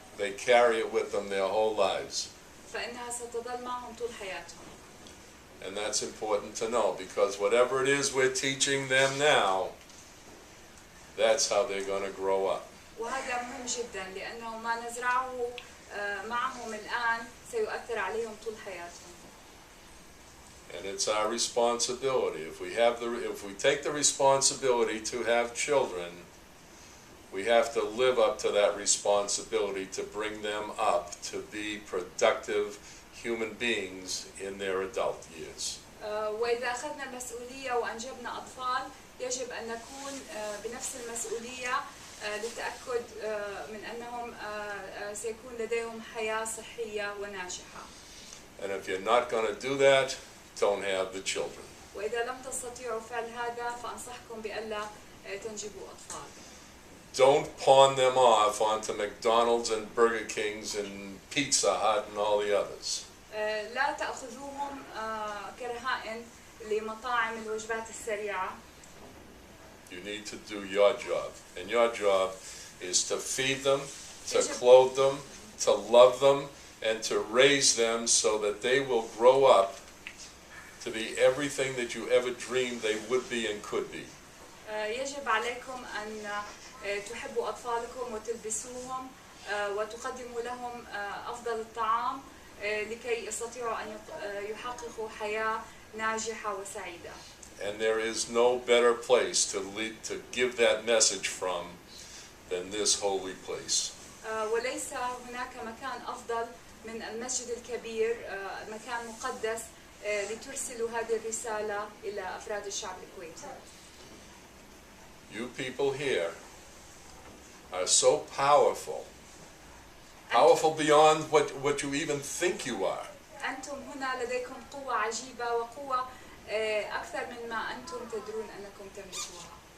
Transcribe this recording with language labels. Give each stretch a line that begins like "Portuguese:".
English: they carry it with them their whole lives.
Arabic: فإنها ستظل معهم طول حياتهم.
English: And that's important to know, because whatever it is we're teaching them now, that's how they're going to grow up.
Arabic: وهذا مهم جدا لأنه ما نزرعه معهم الآن سيؤثر عليهم طول حياتهم.
English: And it's our responsibility. If we take the responsibility to have children, we have to live up to that responsibility to bring them up to be productive human beings in their adult years.
Arabic: وإذا أخذنا المسؤولية وأنجبنا أطفال يجب أن نكون بنفس المسؤولية للتأكد من أنهم سيكون لديهم حياة صحية وناجحة.
English: And if you're not going to do that, don't have the children.
Arabic: وإذا لم تستطيعوا فعل هذا فأنصحكم بألا تنجبوا أطفال.
English: Don't pawn them off onto McDonald's and Burger Kings and Pizza Hut and all the others.
Arabic: لا تأخذوهم كرهائن لمطاعم الوجبات السريعة.
English: You need to do your job. And your job is to feed them, to clothe them, to love them, and to raise them so that they will grow up to be everything that you ever dreamed they would be and could be.
Arabic: يجب عليكم أن تحبوا أطفالكم وتلبسوهم وتقدموا لهم أفضل الطعام لكي يستطيعوا أن يحققوا حياة ناجحة وسعيدة.
English: And there is no better place to give that message from than this holy place.
Arabic: وليس هناك مكان أفضل من المسجد الكبير مكان مقدس لترسلوا هذه الرسالة إلى أفراد الشعب الكويتي.
English: You people here are so powerful, powerful beyond what you even think you are.
Arabic: أنتم هنا لديكم قوة عجيبة وقوة أكثر مما أنتم تدرون أنكم تملكوها.